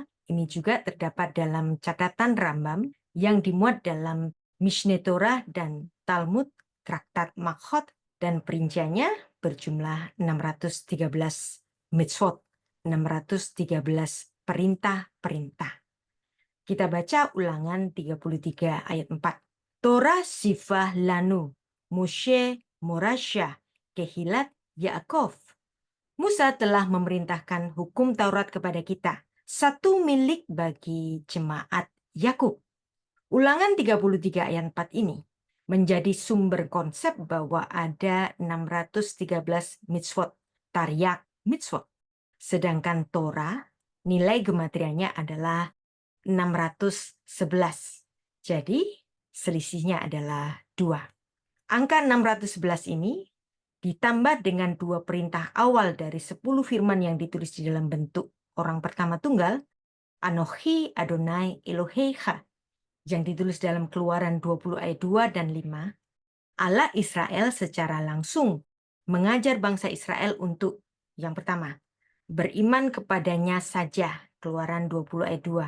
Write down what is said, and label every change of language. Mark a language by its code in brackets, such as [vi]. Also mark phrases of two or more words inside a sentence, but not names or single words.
[id] Ini juga terdapat dalam catatan Rambam yang dimuat dalam Mishneh Torah dan Talmud, Traktat Makhot, dan perinciannya berjumlah 613 mitzvot, 613 perintah-perintah. Kita baca Ulangan 33 ayat 4. [he] תורה צוה לנו, משה מורשה, קהלת יעקב. [id] Musa telah memerintahkan hukum Taurat kepada kita, satu milik bagi jemaat Yakub. Ulangan 33 ayat 4 ini menjadi sumber konsep bahwa ada 613 mitzvot, [he] תרי"ג מצוות. [id] Sedangkan Torah, nilai gematriannya adalah 611. Jadi, selisihnya adalah 2. Angka 611 ini ditambah dengan 2 perintah awal dari 10 firman yang ditulis di dalam bentuk orang pertama tunggal, [he] אנכי יהוה אלהיך, [id] yang ditulis dalam Keluaran 20 ayat 2 dan 5, Allah Israel secara langsung mengajar bangsa Israel untuk, yang pertama, beriman kepadanya saja, Keluaran 20 ayat 2.